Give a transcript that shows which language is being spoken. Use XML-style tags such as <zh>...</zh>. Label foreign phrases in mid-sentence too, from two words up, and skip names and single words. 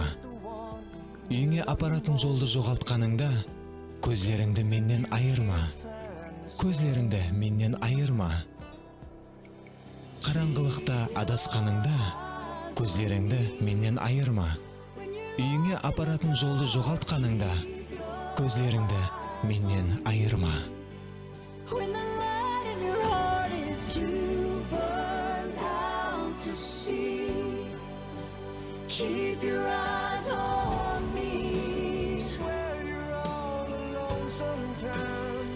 <kk>Үйіңе апаратын жолды жоғалтқаныңда, көзлеріңді менен айырма. Көзлеріңді менен айырма. Қараңғылықта адасқаныңда, көзлеріңді менен айырма. Үйіңе апаратын жолды жоғалтқаныңда, көзлеріңді менен айырма.</kk> <en>When the light in your heart is too burned out to see, keep your eyes on me. Swear you're all alone sometimes.</en>